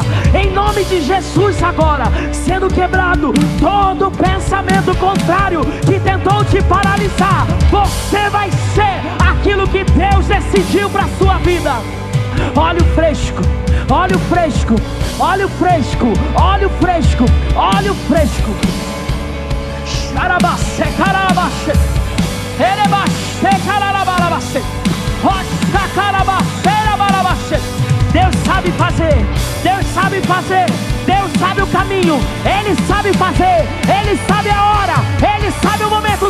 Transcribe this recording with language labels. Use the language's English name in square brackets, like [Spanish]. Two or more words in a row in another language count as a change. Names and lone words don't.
[Portuguese] Em nome de Jesus agora, sendo quebrado todo pensamento contrário que tentou te paralisar, você vai ser aquilo que Deus decidiu para a sua vida. Óleo fresco, óleo fresco, óleo fresco, óleo fresco, óleo fresco. Xarabasse, carabasse, erebasse, carabasse, rocha, carabasse, barabasse. Deus sabe fazer, Deus sabe fazer, Deus sabe o caminho, Ele sabe fazer, Ele sabe a hora, Ele sabe o momento.